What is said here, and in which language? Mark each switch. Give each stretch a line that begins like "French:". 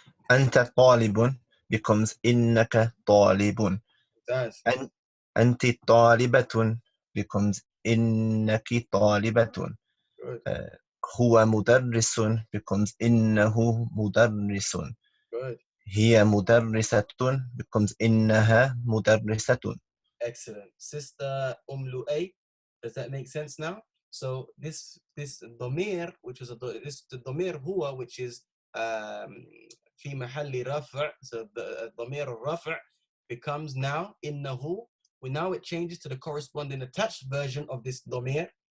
Arabic: Anta talibun
English: becomes
Arabic: innaka talibun.
English: And
Arabic: anti talibatun
English: becomes
Arabic: innaki talibatun. Huwa mudarrisun
English: becomes
Arabic: innahu mudarrisun.
English: Good.
Arabic: هي مدرسة
English: becomes
Arabic: إنها مدرسة.
English: Excellent. Sister Lu'ay, does that make sense now? So this dhamir, which is this dhamir huwa, which is في محل رفع, so the dhamir al-raf' becomes now innahu. Now it changes to the corresponding attached version of this dhamir.